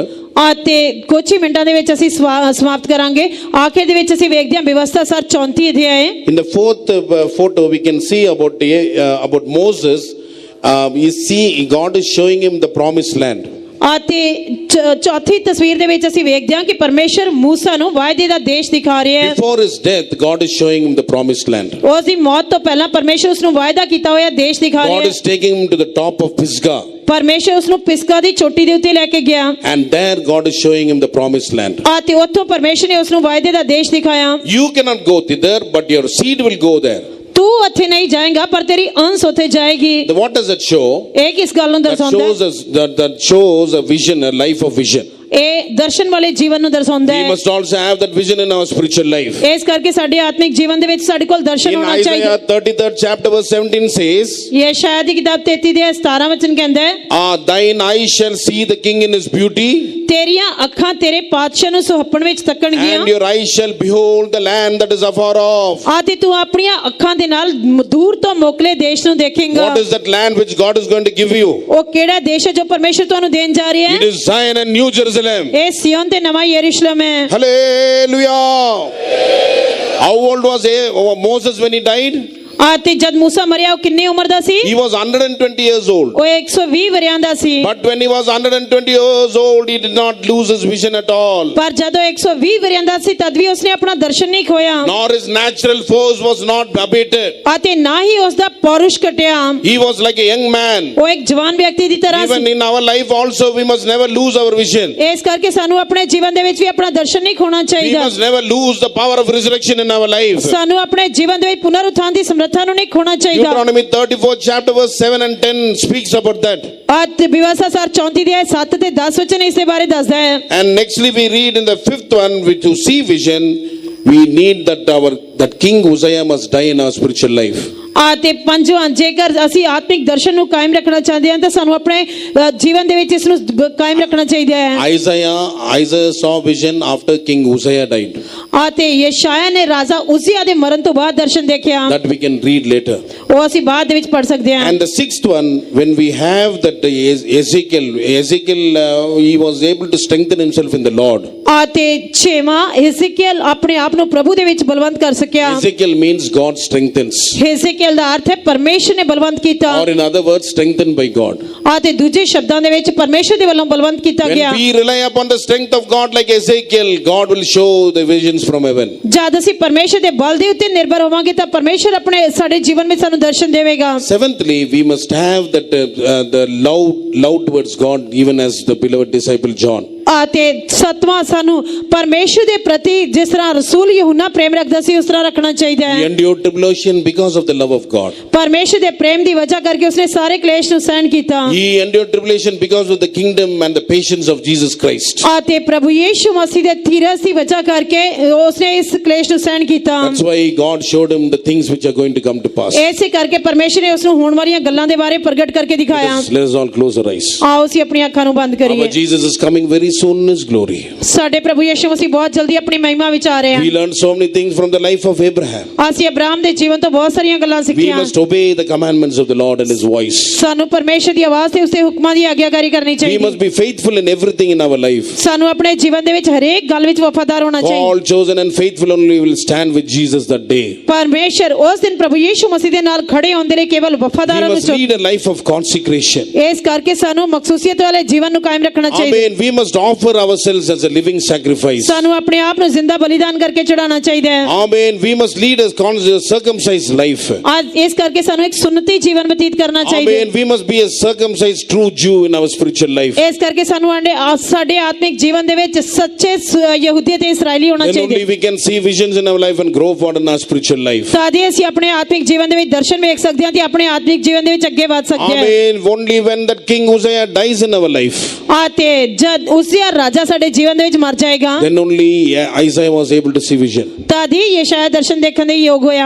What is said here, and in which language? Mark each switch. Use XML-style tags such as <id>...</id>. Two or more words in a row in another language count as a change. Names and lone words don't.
<pa>ਤੇ ਕੁਝ ਹੀ ਮਿੰਟਾਂ ਦੇ ਵਿੱਚ ਅਸੀਂ ਸਮਾਪਤ ਕਰਾਂਗੇ। ਆਖਿਰ ਦੇ ਵਿੱਚ ਅਸੀਂ ਵੇਖਦੇ ਹਾਂ ਵਿਵਸਥਾ ਸਰ 34 ਅਧਿਆਏ।</pa> <en>In the fourth photo we can see about Moses. You see God is showing him the promised land.</en> <pa>ਤੇ ਚੌਥੀ ਤਸਵੀਰ ਦੇ ਵਿੱਚ ਅਸੀਂ ਵੇਖਦੇ ਹਾਂ ਕਿ ਪਰਮੇਸ਼ਰ ਮੂਸਾ ਨੂੰ ਵਾਅਦੇ ਦਾ ਦੇਸ਼ ਦਿਖਾ ਰਿਹਾ ਹੈ।</pa> <en>Before his death, God is showing him the promised land.</en> <pa>ਉਸ ਦੀ ਮੌਤ ਤੋਂ ਪਹਿਲਾਂ ਪਰਮੇਸ਼ਰ ਉਸ ਨੂੰ ਵਾਅਦਾ ਕੀਤਾ ਹੋਇਆ ਦੇਸ਼ ਦਿਖਾ ਰਿਹਾ</pa> <en>God</en> <pa>ਹੈ।</pa> <en>is taking him to the top of Pisgah.</en> <pa>ਪਰਮੇਸ਼ਰ ਉਸ ਨੂੰ ਪਿਸਗਾ ਦੀ ਚੋਟੀ ਦੇ ਉੱਤੇ ਲੈ ਕੇ ਗਿਆ।</pa> <en>And there God is showing him the promised land.</en> <pa>ਤੇ ਉੱਥੋਂ ਪਰਮੇਸ਼ਰ ਨੇ ਉਸ ਨੂੰ ਵਾਅਦੇ ਦਾ ਦੇਸ਼ ਦਿਖਾਇਆ।</pa> <en>You cannot go thither, but your seed will go there.</en> <pa>ਤੂੰ ਉੱਥੇ ਨਹੀਂ ਜਾਏਗਾ ਪਰ ਤੇਰੀ ਅੰਸ਼ ਉੱਥੇ ਜਾਏਗੀ।</pa> <en>What does it show?</en> <pa>ਇਹ ਕਿਸ ਗੱਲ ਨੂੰ ਦਰਸਾਉਂਦਾ ਹੈ?</pa> <en>That shows a vision, a life of vision.</en> <pa>ਇਹ ਦਰਸ਼ਨ ਵਾਲੇ ਜੀਵਨ ਨੂੰ ਦਰਸਾਉਂਦਾ</pa> <en>We</en> <pa>ਹੈ।</pa> <en>must also have that vision in our spiritual life.</en> <pa>ਇਸ ਕਰਕੇ ਸਾਡੇ ਆਤਮਿਕ ਜੀਵਨ ਦੇ ਵਿੱਚ ਸਾਡੇ ਕੋਲ ਦਰਸ਼ਨ</pa> <en>In</en> <pa>ਹੋਣਾ</pa> <en>Isaiah</en> <pa>ਚਾਹੀਦਾ।</pa> <en>33rd chapter verse 17 says,</en> <pa>ਯੈਸ਼ਾਇਆ ਦੀ ਕਿਤਾਬ 33 ਦੇ 17 ਵਚਨ ਕਹਿੰਦਾ ਹੈ,</pa> <en>thine eyes shall see the king in his beauty,</en> <pa>ਤੇਰੀਆਂ ਅੱਖਾਂ ਤੇਰੇ ਪਾਤਸ਼ਾਹ ਨੂੰ ਸੁਹੱਪਣ ਵਿੱਚ ਤੱਕਣਗੀਆਂ।</pa> <en>and your eyes shall behold the land that is afar off.</en> <pa>ਤੇ ਤੂੰ ਆਪਣੀਆਂ ਅੱਖਾਂ ਦੇ ਨਾਲ ਦੂਰ ਤੋਂ ਮੋਕਲੇ ਦੇਸ਼ ਨੂੰ ਦੇਖੇਂਗਾ।</pa> <en>What is that land which God is going to give you?</en> <pa>ਉਹ ਕਿਹੜਾ ਦੇਸ਼ ਹੈ ਜੋ ਪਰਮੇਸ਼ਰ ਤੁਹਾਨੂੰ ਦੇਣ ਜਾ ਰਿਹਾ</pa> <en>It</en> <pa>ਹੈ?</pa> <en>is Zion and New Jerusalem.</en> <pa>ਇਹ ਸਿਯੋਨ ਤੇ ਨਵਾਂ ਯਰੂਸ਼ਲਮ ਹੈ।</pa> <en>Hallelujah. How old was Moses when he died?</en> <pa>ਤੇ ਜਦ ਮੂਸਾ ਮਰਿਆ ਉਹ ਕਿੰਨੀ ਉਮਰ ਦਾ ਸੀ?</pa> <en>He was 120 years old.</en> <pa>ਉਹ 120 ਵਰਿਆਂ ਦਾ ਸੀ।</pa> <en>But when he was 120 years old, he did not lose his vision at all.</en> <pa>ਪਰ ਜਦੋਂ 120 ਵਰਿਆਂ ਦਾ ਸੀ ਤਦ ਵੀ ਉਸਨੇ ਆਪਣਾ ਦਰਸ਼ਨ ਨਹੀਂ ਖੋਇਆ</pa> <en>Nor his natural force was not abated.</en> <pa>ਅਤੇ ਨਾ ਹੀ ਉਸ ਦਾ ਪੌਰੁਸ਼ ਘਟਿਆ।</pa> <en>He was like a young man.</en> <pa>ਉਹ ਇੱਕ ਜਵਾਨ ਵਿਅਕਤੀ ਦੀ ਤਰ੍ਹਾਂ</pa> <en>Even</en> <pa>ਸੀ।</pa> <en>in our life also, we must never lose our vision.</en> <pa>ਇਸ ਕਰਕੇ ਸਾਨੂੰ ਆਪਣੇ ਜੀਵਨ ਦੇ ਵਿੱਚ ਵੀ ਆਪਣਾ ਦਰਸ਼ਨ ਨਹੀਂ ਖੋਣਾ</pa> <en>We</en> <pa>ਚਾਹੀਦਾ।</pa> <en>must never lose the power of resurrection in our life.</en> <pa>ਸਾਨੂੰ ਆਪਣੇ ਜੀਵਨ ਦੇ ਵਿੱਚ ਪੁਨਰ ਉਥਾਨ ਦੀ ਸਮਰੱਥਾ ਨੂੰ ਨਹੀਂ ਖੋਣਾ ਚਾਹੀਦਾ।</pa> <en>Deuteronomy 34th chapter verse 7 and 10 speaks about that.</en> <pa>ਅਤੇ ਵਿਵਾਸਾ ਸਾਰ 34 ਦੇ 7 ਤੇ 10 ਵਚਨ ਇਸ ਦੇ ਬਾਰੇ ਦੱਸਦਾ ਹੈ।</pa> <en>And nextly we read in the 5th one, which to see vision, we need that King Uzziah must die in our spiritual life.</en> <pa>ਅਤੇ ਪੰਜਵਾਂ ਜੇਕਰ ਅਸੀਂ ਆਤਮਿਕ ਦਰਸ਼ਨ ਨੂੰ ਕਾਇਮ ਰੱਖਣਾ ਚਾਹੁੰਦੇ ਹਾਂ ਤਾਂ ਸਾਨੂੰ ਆਪਣੇ ਜੀਵਨ ਦੇ ਵਿੱਚ ਇਸ ਨੂੰ ਕਾਇਮ ਰੱਖਣਾ ਚਾਹੀਦਾ ਹੈ।</pa> <en>Isaiah saw vision after King Uzziah died.</en> <pa>ਅਤੇ ਯਸ਼ਾਇਆ ਨੇ ਰਾਜਾ ਉਜ਼ੀਆ ਦੇ ਮਰਨ ਤੋਂ ਬਾਅਦ ਦਰਸ਼ਨ ਦੇਖਿਆ।</pa> <en>That we can read later.</en> <pa>ਉਹ ਅਸੀਂ ਬਾਅਦ ਦੇ ਵਿੱਚ ਪੜ੍ਹ ਸਕਦੇ ਹਾਂ।</pa> <en>And the 6th one, when we have that Ezekiel, he was able to strengthen himself in the Lord.</en> <pa>ਅਤੇ 6ਵਾਂ ਹਿਜ਼ਕੀਏਲ ਆਪਣੇ ਆਪ ਨੂੰ ਪ੍ਰਭੂ ਦੇ ਵਿੱਚ ਬਲਵੰਤ ਕਰ ਸਕਿਆ।</pa> <en>Ezekiel means God strengthens.</en> <pa>ਹਿਜ਼ਕੀਏਲ ਦਾ ਅਰਥ ਹੈ ਪਰਮੇਸ਼ਰ ਨੇ ਬਲਵੰਤ ਕੀਤਾ।</pa> <en>Or in other words, strengthened by God.</en> <pa>ਅਤੇ ਦੂਜੇ ਸ਼ਬਦਾਂ ਦੇ ਵਿੱਚ ਪਰਮੇਸ਼ਰ ਦੇ ਵੱਲੋਂ ਬਲਵੰਤ ਕੀਤਾ ਗਿਆ।</pa> <en>When we rely upon the strength of God like Ezekiel, God will show the visions from heaven.</en> <pa>ਜਦ ਅਸੀਂ ਪਰਮੇਸ਼ਰ ਦੇ ਬਲ ਦੇ ਉੱਤੇ ਨਿਰਭਰ ਹੋਵਾਂਗੇ ਤਾਂ ਪਰਮੇਸ਼ਰ ਆਪਣੇ ਸਾਡੇ ਜੀਵਨ ਵਿੱਚ ਸਾਨੂੰ ਦਰਸ਼ਨ ਦੇਵੇਗਾ।</pa> <en>Seventhly, we must have the love towards God, even as the beloved disciple John.</en> <pa>ਅਤੇ ਸਤਵਾਂ ਸਾਨੂੰ ਪਰਮੇਸ਼ਰ ਦੇ ਪ੍ਰਤੀ ਜਿਸ ਤਰ੍ਹਾਂ ਰਸੂਲ ਯਹੂਨਾ ਪ੍ਰੇਮ ਰੱਖਦਾ ਸੀ ਉਸ ਤਰ੍ਹਾਂ ਰੱਖਣਾ ਚਾਹੀਦਾ</pa> <en>He</en> <pa>ਹੈ।</pa> <en>endured tribulation because of the love of God.</en> <pa>ਪਰਮੇਸ਼ਰ ਦੇ ਪ੍ਰੇਮ ਦੀ ਵਜ੍ਹਾ ਕਰਕੇ ਉਸਨੇ ਸਾਰੇ ਕਲੇਸ਼ ਨੂੰ ਸਹਿਣ ਕੀਤਾ।</pa> <en>He endured tribulation because of the kingdom and the patience of Jesus Christ.</en> <pa>ਅਤੇ ਪ੍ਰਭੂ ਯੀਸ਼ੂ ਮਸੀਹ ਦੇ ਧੀਰਜ ਦੀ ਵਜ੍ਹਾ ਕਰਕੇ ਉਸਨੇ ਇਸ ਕਲੇਸ਼ ਨੂੰ ਸਹਿਣ ਕੀਤਾ।</pa> <en>That's why God showed him the things which are going to come to pass.</en> <pa>ਇਸੇ ਕਰਕੇ ਪਰਮੇਸ਼ਰ ਨੇ ਉਸ ਨੂੰ ਹੋਣ ਵਾਲੀਆਂ ਗੱਲਾਂ ਦੇ ਬਾਰੇ ਪ੍ਰਗਟ ਕਰਕੇ ਦਿਖਾਇਆ।</pa> <en>Let us all close our eyes.</en> <pa>ਆਓ ਅਸੀਂ ਆਪਣੀਆਂ ਅੱਖਾਂ ਨੂੰ ਬੰਦ</pa> <en>Our</en> <pa>ਕਰੀਏ।</pa> <en>Jesus is coming very soon in his glory.</en> <pa>ਸਾਡੇ ਪ੍ਰਭੂ ਯੀਸ਼ੂ ਮਸੀਹ ਬਹੁਤ ਜਲਦੀ ਆਪਣੀ ਮਹਿਮਾ ਵਿੱਚ ਆ ਰਹੇ</pa> <en>We</en> <pa>ਹਨ।</pa> <en>learned so many things from the life of Abraham.</en> <pa>ਅਸੀਂ ਅਬਰਾਹਮ ਦੇ ਜੀਵਨ ਤੋਂ ਬਹੁਤ ਸਾਰੀਆਂ ਗੱਲਾਂ</pa> <en>We</en> <pa>ਸਿੱਖੀਆਂ।</pa> <en>must obey the commandments of the Lord and his voice.</en> <pa>ਸਾਨੂੰ ਪਰਮੇਸ਼ਰ ਦੀ ਆਵਾਜ਼ ਤੇ ਉਸਦੇ ਹੁਕਮਾਂ ਦੀ ਆਗਿਆਕਾਰੀ ਕਰਨੀ</pa> <en>We</en> <pa>ਚਾਹੀਦੀ।</pa> <en>must be faithful in everything in our life.</en> <pa>ਸਾਨੂੰ ਆਪਣੇ ਜੀਵਨ ਦੇ ਵਿੱਚ ਹਰੇਕ ਗੱਲ ਵਿੱਚ ਵਫਾਦਾਰ ਹੋਣਾ ਚਾਹੀਦਾ।</pa> <en>All chosen and faithful only will stand with Jesus that day.</en> <pa>ਪਰਮੇਸ਼ਰ ਉਸ ਦਿਨ ਪ੍ਰਭੂ ਯੀਸ਼ੂ ਮਸੀਹ ਦੇ ਨਾਲ ਖੜੇ ਹੋਣ ਦੇ ਲਈ ਕੇਵਲ</pa> <en>We</en> <pa>ਵਫਾਦਾਰਾਂ</pa> <en>must</en> <pa>ਵਿੱਚ</pa> <en>lead a life of consecration.</en> <pa>ਇਸ ਕਰਕੇ ਸਾਨੂੰ ਮਖਸੂਸੀਅਤ ਵਾਲੇ ਜੀਵਨ ਨੂੰ ਕਾਇਮ ਰੱਖਣਾ ਚਾਹੀਦਾ।</pa> <en>Amen. We must offer ourselves as a living sacrifice.</en> <pa>ਸਾਨੂੰ ਆਪਣੇ ਆਪ ਨੂੰ ਜ਼ਿੰਦਾ ਬਲੀਦਾਨ ਕਰਕੇ ਚੜਾਉਣਾ ਚਾਹੀਦਾ ਹੈ।</pa> <en>Amen. We must lead a circumcised life.</en> <pa>ਅੱਜ ਇਸ ਕਰਕੇ ਸਾਨੂੰ ਇੱਕ ਸੁੰਨਤੀ ਜੀਵਨ ਬਤੀਤ ਕਰਨਾ ਚਾਹੀਦਾ ਹੈ।</pa> <en>Amen. We must be a circumcised true Jew in our spiritual life.</en> <pa>ਇਸ ਕਰਕੇ ਸਾਨੂੰ ਸਾਡੇ ਆਤਮਿਕ ਜੀਵਨ ਦੇ ਵਿੱਚ ਸੱਚੇ ਯਹੂਦੀ ਤੇ ਇਸਰਾਇਲੀ ਹੋਣਾ</pa> <en>Then</en> <pa>ਚਾਹੀਦਾ</pa> <en>only</en> <pa>ਹੈ।</pa> <en>we can see visions in our life and grow forward in our spiritual life.</en> <pa>ਤਾਂ ਹੀ ਅਸੀਂ ਆਪਣੇ ਆਤਮਿਕ ਜੀਵਨ ਦੇ ਵਿੱਚ ਦਰਸ਼ਨ ਵੇਖ ਸਕਦੇ ਹਾਂ ਤੇ ਆਪਣੇ ਆਤਮਿਕ ਜੀਵਨ ਦੇ ਵਿੱਚ ਅੱਗੇ ਵਧ ਸਕਦੇ ਹਾਂ।</pa> <en>Amen. Only when that King Uzziah dies in our life,</en> <pa>ਅਤੇ ਜਦ ਉਜ਼ੀਆ ਰਾਜਾ ਸਾਡੇ ਜੀਵਨ ਦੇ ਵਿੱਚ ਮਰ ਜਾਏਗਾ</pa> <en>then only Isaiah was able to see vision.</en> <pa>ਤਦ ਹੀ ਯਸ਼ਾਇਆ ਦਰਸ਼ਨ ਦੇਖਣ ਦੇ ਯੋਗ ਹੋਇਆ।</pa>